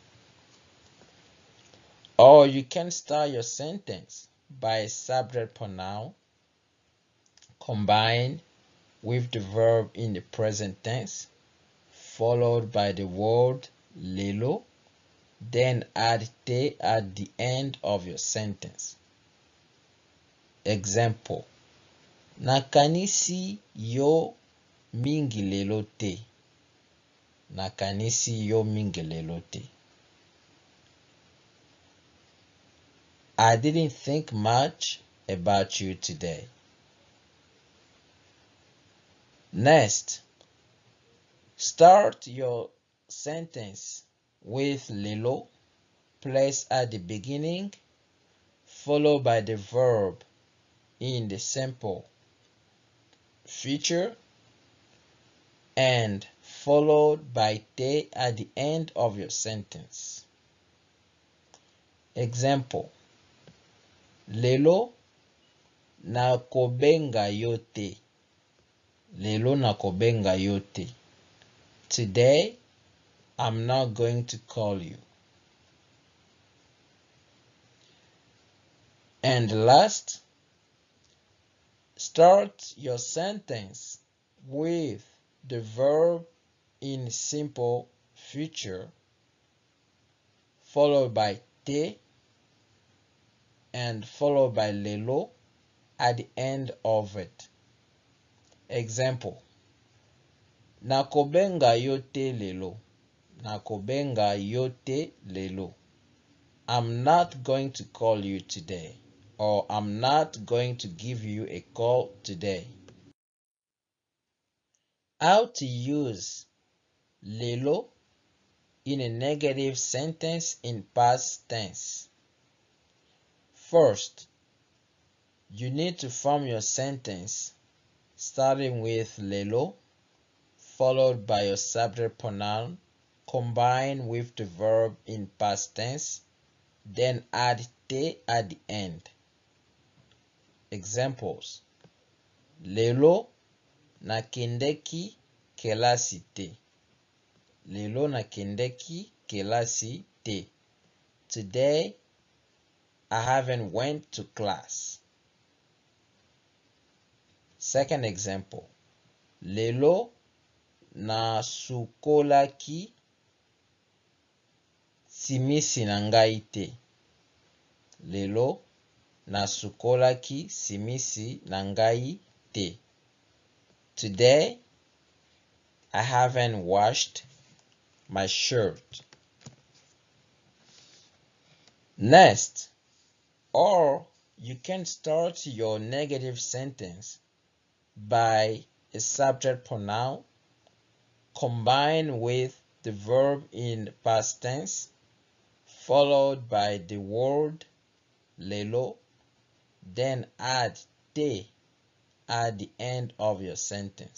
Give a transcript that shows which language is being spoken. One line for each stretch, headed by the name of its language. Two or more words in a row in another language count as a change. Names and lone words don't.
English: Or you can start your sentence by a subject pronoun combined with the verb in the present tense, followed by the word lelo, then add te at the end of your sentence. Example:
Lingala: nakanisi yo mingi lelo te. Nakanisi yo mingi lelo te.
English: I didn't think much about you today. Next, start your sentence with lelo placed at the beginning, followed by the verb in the simple future, and followed by te at the end of your sentence. Example:
Lingala: lelo nakobenga yo te. Lelo nakobenga yo te.
English: Today, I'm not going to call you. And last, start your sentence with the verb in simple future, followed by te, and followed by lelo at the end of it. Example:
Lingala: nakobenga yo te lelo. Nakobenga yo te lelo.
English: I'm not going to call you today, or I'm not going to give you a call today. How to use lelo in a negative sentence in past tense. First, you need to form your sentence starting with lelo, followed by your subject pronoun, combined with the verb in past tense, then add te at the end. Examples:
Lingala: lelo nakendeki kelasi te. Lelo nakendeki kelasi te.
English: Today I haven't went to class. Second example:
Lingala: lelo nasukolaki simisi na ngai te. Lelo nasukolaki simisi na ngai te.
English: Today I haven't washed my shirt. Next, or you can start your negative sentence by a subject pronoun combined with the verb in past tense, followed by the word lelo, then add te at the end of your sentence.